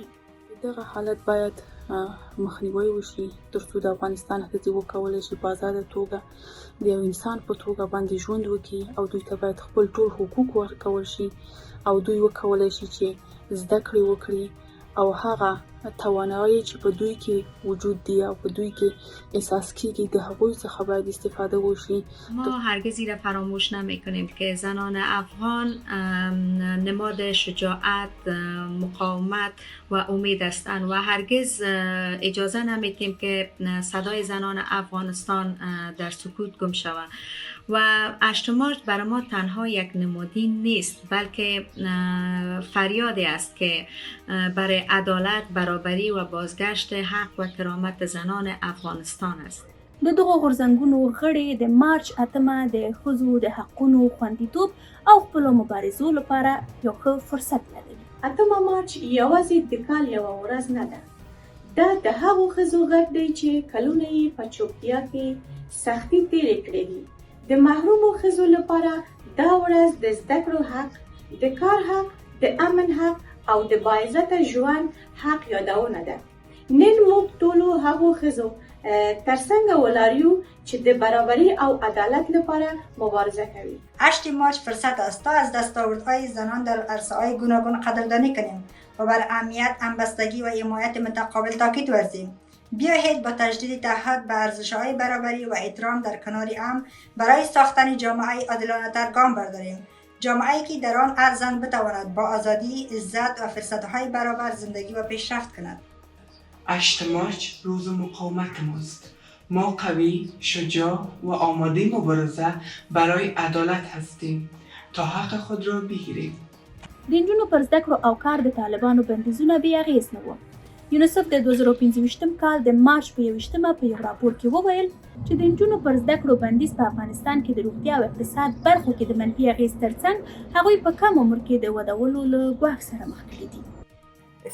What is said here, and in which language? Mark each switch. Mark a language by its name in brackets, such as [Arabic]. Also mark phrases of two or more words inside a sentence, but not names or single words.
[Pashto] دغه حالت باید مخنیوي وشي تر څو د افغانستان ښځې وکولی شي په ازاده توګه د یو انسان په توګه باندې ژوند وکړي او دوی ته باید خپل ټول حقوق ورکول شي او دوی وکولی شي چې زده کړې وکړي او هغه توانایی چې په دوی کې وجود دی او په دوی کې احساس کیږي د هغوی څخه باید استفاده وشي. [Persian] ما هرگز را فراموش نمی‌کنیم که زنان افغان نماد شجاعت، مقاومت و امید هستند و هرگز اجازه نمی‌دیم که صدای زنان افغانستان در سکوت گم شود. و 8 مارچ برای ما تنها یک نمادین نیست، بلکه فریادی است که برای عدالت، برابری و بازگشت حق و کرامت زنان افغانستان است. [Pashto] د دغو غورځنګونو غړي د مارچ اتمه د ښځو د حقونو خوندیتوب او خپلو مبارزو لپاره یو ښه فرصت لري. اتمه مارچ یوازې د کال یوه ورځ نه ده، دا د هغو ښځو غږ دی چې کلونه یې په چوپتیا کې سختي تېرې کړې دي. د محرومو ښځو لپاره دا ورځ د زده کړو حق، د کار حق، د امن حق او د باعزته ژوند حق یادونه ده. نن موږ ټولو هغو ښځو ترڅنګ ولاړ یو چې د برابری او عدالت لپاره مبارزه کوي. [Persian] 8 مارچ فرصت است تا از دستاوردهای زنان در عرصه‌های گوناگون قدردانی کنیم و بر اهمیت، همبستگی و حمایت متقابل تاکید ورزیم. بیایید با تجدید تعهد به ارزش‌های برابری و احترام در کنار هم برای ساختن جامعه عادلانه‌تر گام برداریم. جامعه‌ای که در آن هر زن بتواند با آزادی، عزت و فرصت‌های برابر زندگی و پیشرفت کند. 8 مارچ روز مقاومت ماست. ما قوی، شجاع و آماده مبارزه برای عدالت هستیم تا حق خود را بگیریم. [Pashto] د نجونو پر زده کړو او کار د طالبانو بندیزونه بې اغېز نه وو. یونیسف د 2015 کال د مارچ په 21 په یو راپور کې وویل چې د نجونو پر زده کړو بندیز په افغانستان کې د روغتیا او اقتصاد برخو کې د منفي اغېز ترڅنګ هغوی په کم عمر کې د ودولو له ګواښ سره مخ کړي دي.